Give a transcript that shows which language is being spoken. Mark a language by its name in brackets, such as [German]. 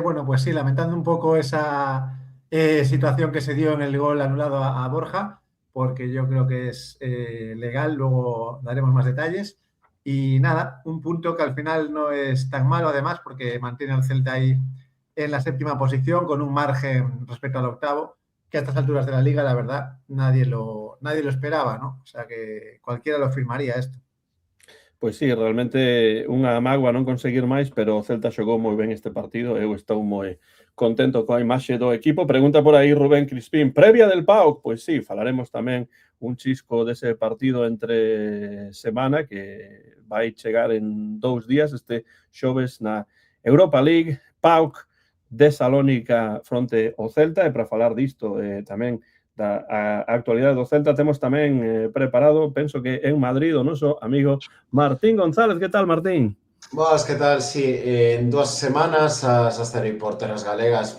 [Spanish] Bueno, pues sí, lamentando un poco esa situación que se dio en el gol anulado a Borja, porque yo creo que es legal, luego daremos más detalles. Y nada, un punto que al final no es tan malo, además, porque mantiene al Celta ahí en la 7ª posición, con un margen respecto al 8º, que a estas alturas de la liga, la verdad, nadie lo esperaba, ¿no? O sea que cualquiera lo firmaría esto. [Galician] Pois sí, realmente unha mágoa non conseguir máis, pero o Celta xogou moi ben este partido. Eu estou moi contento coa imaxe do equipo. Pregunta por aí Rubén Crispín, previa del PAOK? Pois sí, falaremos tamén un chisco dese partido entre semana que vai chegar en 2 días, este xoves na Europa League, PAOK de Salónica fronte ao Celta. E para falar disto tamén a actualidade do Celta, temos tamén preparado, penso que en Madrid, o noso amigo Martín González. Que tal, Martín? Boas, que tal? Sí, en 2 semanas as estarei por terras galegas.